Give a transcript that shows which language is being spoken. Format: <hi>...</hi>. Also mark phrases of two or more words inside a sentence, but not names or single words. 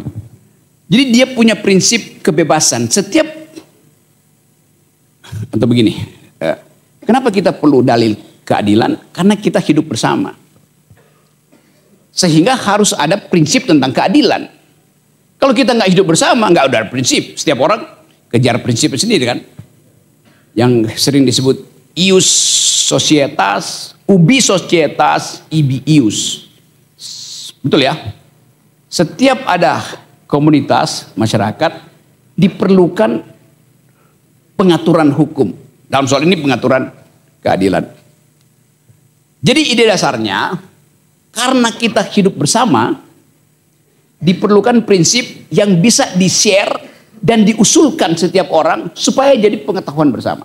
<id>Jadi dia punya prinsip kebebasan. Atau begini, kenapa kita perlu dalil keadilan? Karena kita hidup bersama. Sehingga harus ada prinsip tentang keadilan. Kalau kita nggak hidup bersama, nggak ada prinsip. Setiap orang kejar prinsip sendiri kan. Yang sering disebut</id> <la>ius societas, ubi societas, ibi ius.</la> <id>Betul ya? Setiap ada komunitas, masyarakat, diperlukan pengaturan hukum. Dalam soal ini pengaturan keadilan. Jadi ide dasarnya, karena kita hidup bersama, diperlukan prinsip yang bisa di-share dan diusulkan setiap orang supaya jadi pengetahuan bersama.</id>